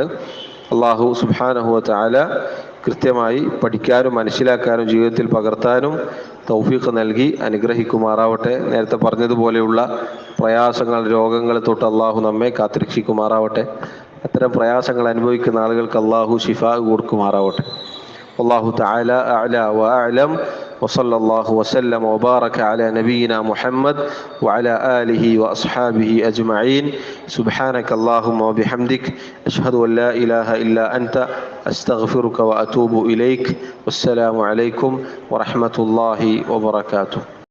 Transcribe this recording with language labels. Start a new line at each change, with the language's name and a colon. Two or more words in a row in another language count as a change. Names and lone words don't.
Arabic: الله سبحانه وتعالى
Malayalam: കൃത്യമായി പഠിക്കാനും മനസ്സിലാക്കാനും ജീവിതത്തിൽ പകർത്താനും തൗഫീഖ് നൽകി അനുഗ്രഹിക്കുമാറാവട്ടെ. നേരത്തെ പറഞ്ഞതുപോലെയുള്ള പ്രയാസങ്ങൾ, രോഗങ്ങൾ തൊട്ട് അള്ളാഹു നമ്മെ കാത്തിരക്ഷിക്കുമാറാവട്ടെ. അത്തരം പ്രയാസങ്ങൾ അനുഭവിക്കുന്ന ആളുകൾക്ക് അള്ളാഹു ശിഫാ കൊടുക്കുമാറാവട്ടെ.
Arabic: الله تعالى أعلى وأعلم. وصلى الله وسلم وبارك على نبينا محمد وعلى آله وأصحابه أجمعين. سبحانك اللهم وبحمدك أشهد أن لا إله إلا أنت أستغفرك وأتوب إليك. والسلام عليكم ورحمة الله وبركاته.